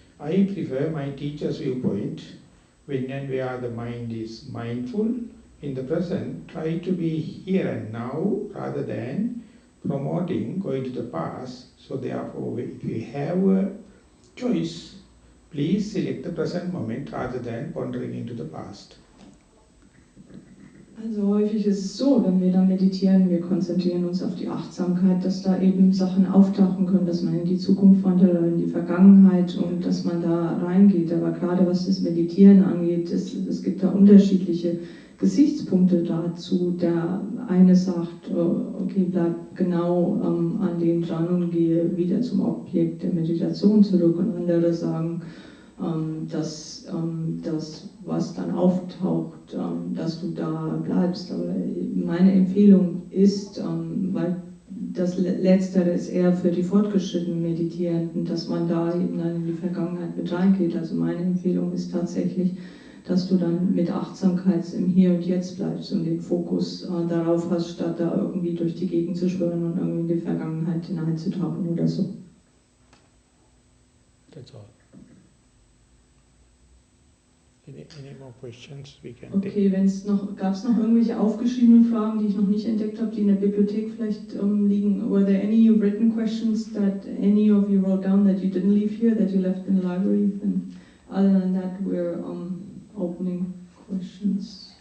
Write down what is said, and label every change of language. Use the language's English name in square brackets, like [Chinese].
[English] I prefer my teacher's viewpoint. When and where the mind is mindful, in the present, try to be here and now rather than promoting, going to the past. So therefore, if you have a choice, please select the present moment rather than pondering into the past. [German] Also häufig ist es so, wenn wir dann meditieren, wir konzentrieren uns auf die Achtsamkeit, dass da eben Sachen auftauchen können, dass man in die Zukunft wandert oder in die Vergangenheit und dass man da reingeht. Aber gerade was das Meditieren angeht, es gibt da unterschiedliche Gesichtspunkte dazu. Der eine sagt, okay, bleib genau an den dran und gehe wieder zum Objekt der Meditation zurück, und andere sagen, dass das, was dann auftaucht, dass du da bleibst. Aber meine Empfehlung ist, weil das Letztere ist eher für die fortgeschrittenen Meditierenden, dass man da eben dann in die Vergangenheit mit reingeht. Also meine Empfehlung ist tatsächlich, dass du dann mit Achtsamkeit im Hier und Jetzt bleibst und den Fokus darauf hast, statt da irgendwie durch die Gegend zu schwören und irgendwie in die Vergangenheit hineinzutauchen oder so. [English] That's all. Any more questions we can take? [German] Okay, gab es noch irgendwelche aufgeschriebenen Fragen, die ich noch nicht entdeckt habe, die in der Bibliothek vielleicht liegen? [English] Were there any written questions that any of you wrote down that you didn't leave here, that you left in the library? And other than that, we're opening questions.